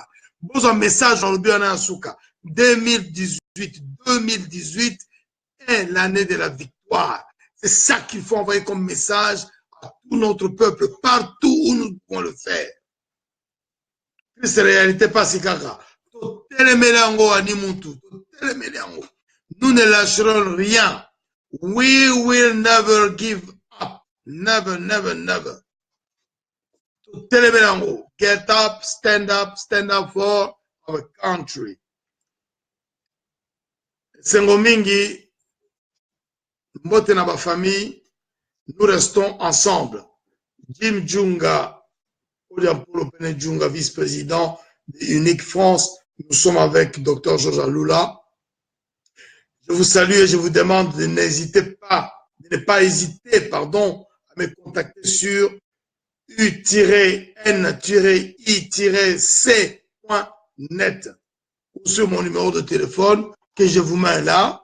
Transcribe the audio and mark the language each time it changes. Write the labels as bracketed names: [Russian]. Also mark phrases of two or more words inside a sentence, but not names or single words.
[French] Bon, un message dans le Biana Asuka. 2018 est l'année de la victoire. C'est ça qu'il faut envoyer comme message à tout notre peuple, partout où nous pouvons le faire. C'est réalité pas si caca. Nous ne lâcherons rien. [English] We will never give up. Never, never, never. Get up, stand up for our country. [Lingala] Sengo mingi, mbote na ba famille, [French] nous restons ensemble. Jim Djunga, Paulo Pene Djunga, vice-président de Unique France, nous sommes avec Dr Georges Alula. Je vous salue et je vous demande de n'hésiter pas, de ne pas hésiter, pardon, à me contacter sur u-i-c.net ou sur mon numéro de téléphone que je vous mets là.